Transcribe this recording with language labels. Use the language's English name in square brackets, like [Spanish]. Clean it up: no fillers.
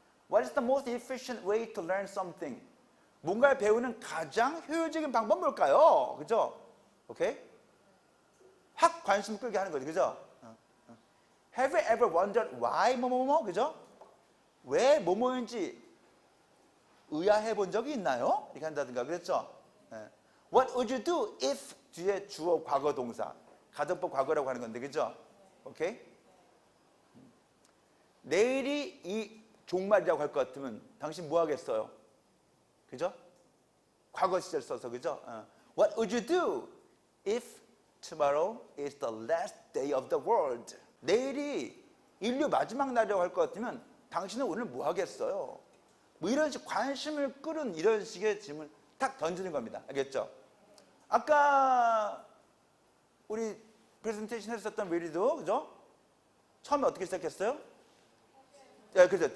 [English] What is the most efficient way to learn something? [Korean] 뭔가를 배우는 가장 효율적인 방법 뭘까요? 그죠? 오케이? 확 관심 끌게 하는 거죠. 그죠? [English] Have you ever wondered why [Korean] 뭐뭐뭐? 그죠? 왜 뭐뭐인지 의아해 본 적이 있나요? 이렇게 한다든가. 그랬죠? [English] What would you do if [Korean] 뒤에 주어 과거 동사. 가정법 과거라고 하는 건데. 그죠? 오케이? 내일이 이 종말이라고 할 것 같으면 당신 뭐 하겠어요? 그죠? 과거 시절 써서. 그죠? [English] What would you do if tomorrow is the last day of the world? [Korean] 내일이 인류 마지막 날이라고 할 것 같으면 당신은 오늘 뭐 하겠어요? 뭐 이런 식 관심을 끌은 이런 식의 질문을 탁 던지는 겁니다. 알겠죠? 아까 우리 프레젠테이션 했었던 웨리도, 그죠? 처음에 어떻게 시작했어요? 예, 그죠?